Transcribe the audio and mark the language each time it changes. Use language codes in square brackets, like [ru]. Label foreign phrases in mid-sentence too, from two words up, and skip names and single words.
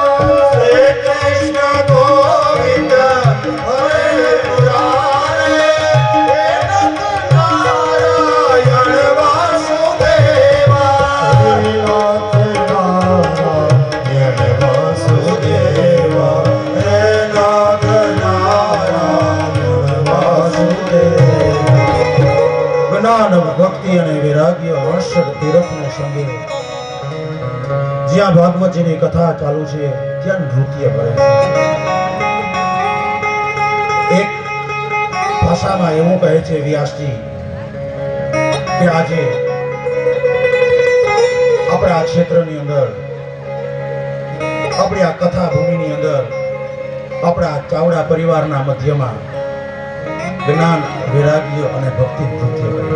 [sa] श्री कृष्ण गोविंद हरे मुरारे हे नाथ नारायण वासुदेवा. हे नाथ नारायण वासुदेवा. हे नाथ नारायण वासुदेवा. [gu] જ્ઞાન ભક્તિ અને વૈરાગ્ય વર્ષદ તીર્થને સંગે જ્યાં ભાગવતજીની કથા ચાલુ છે ત્યાં નૃત્ય કરે છે. એક ભાષામાં એવું કહે છે વ્યાસજી કે આજે આપણા ક્ષેત્રની અંદર, આપણી આ કથા ભૂમિની અંદર, આપણા ચાવડા પરિવારના મધ્યમાં જ્ઞાન વૈરાગ્ય અને ભક્તિ નૃત્ય કરે.